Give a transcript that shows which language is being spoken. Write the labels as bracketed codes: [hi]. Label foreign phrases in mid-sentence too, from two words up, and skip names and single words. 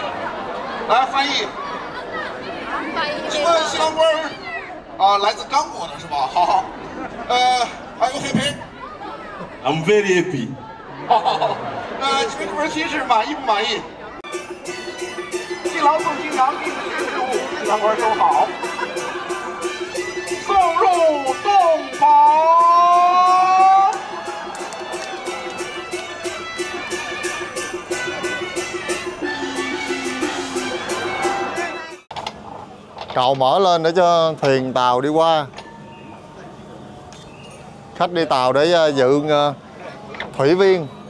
[zh] 来翻译。请问新郎官啊，来自刚果的是吧？ [en] 好。Are you happy? I'm very happy. [zh] 好，你们这门亲事满意不满意？新郎送新娘第一个事物，新郎官收好，送入洞房。 [vi] Cầu mở lên để cho thuyền tàu đi qua. Khách đi tàu để dự thủy viên.